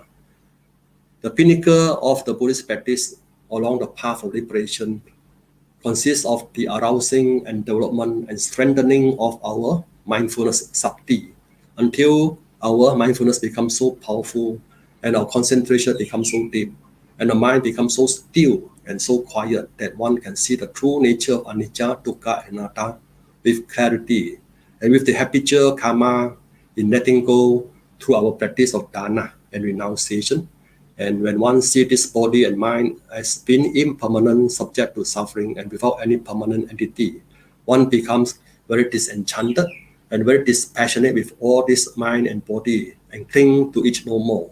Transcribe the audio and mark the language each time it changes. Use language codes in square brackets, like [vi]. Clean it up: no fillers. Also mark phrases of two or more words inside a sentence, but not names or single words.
[en] The pinnacle of the Buddhist practice along the path of liberation consists of the arousing and development and strengthening of our mindfulness sakti until our mindfulness becomes so powerful and our concentration becomes so deep and the mind becomes so still and so quiet that one can see the true nature of anicca, dukkha, and anatta with clarity and with the habitual karma in letting go through our practice of dana and renunciation. And when one sees this body and mind as being impermanent, subject to suffering, and without any permanent entity, one becomes very disenchanted and very dispassionate with all this mind and body and cling to each no more.